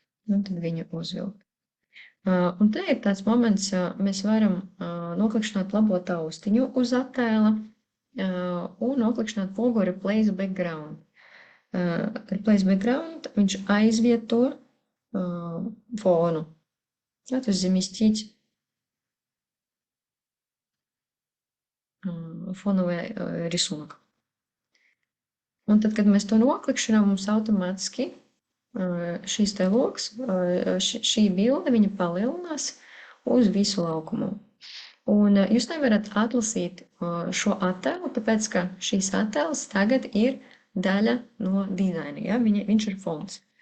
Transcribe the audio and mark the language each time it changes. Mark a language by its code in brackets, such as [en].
[lv] Un tad viņu uzvilkt. Un te ir tāds moments, mēs varam noklikšķināt labo taustiņu uz attēla un noklikšķināt pogu Replace Background. Replace Background, viņš aizvieto фону. [ru] Да, то есть заместить фоновый рисунок. [lv] Un tad, kad mēs to noklikšķinām, mums automātiski šīs te loks, šī bilde, viņa palielinās uz visu laukumu. Un jūs nevarat atlasīt šo attēlu, tāpēc, ka šīs attēls tagad ir daļa no dizaina, ja? Viņš ir fons.